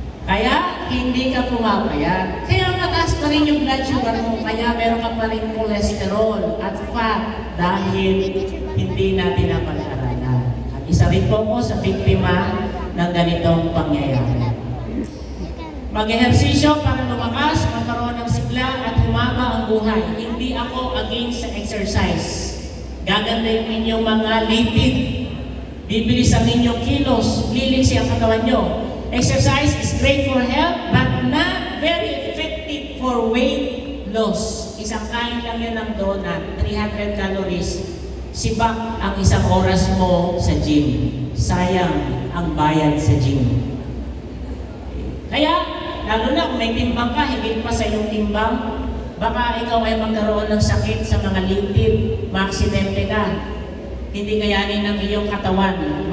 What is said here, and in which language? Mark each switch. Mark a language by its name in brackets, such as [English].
[Filipino] Kaya hindi ka pumapayat. Kaya mataas pa rin yung blood sugar mo, kaya meron ka pa rin cholesterol at fat dahil hindi natin napag-aralan. At isa rin po sa biktima ng ganitong pangyayari. Mag-ehersisyo para lumakas, magkaroon ng sigla at humaba ang buhay. Hindi ako against sa exercise. Gaganda yung inyong mga lipid. Bibilis ang inyong kilos. Liliksi ang katawan nyo. [English] Exercise is great for health but not very effective for weight loss. [Filipino] Isang kain lang yan ng donut, 300 calories. Sibak ang isang oras mo sa gym. Sayang ang bayad sa gym. Kaya, lalo na kung may timbang ka, higit pa sa iyong timbang, baka ikaw ay magkaroon ng sakit sa mga lipid, maaksidente ka, hindi kayanin ng iyong katawan.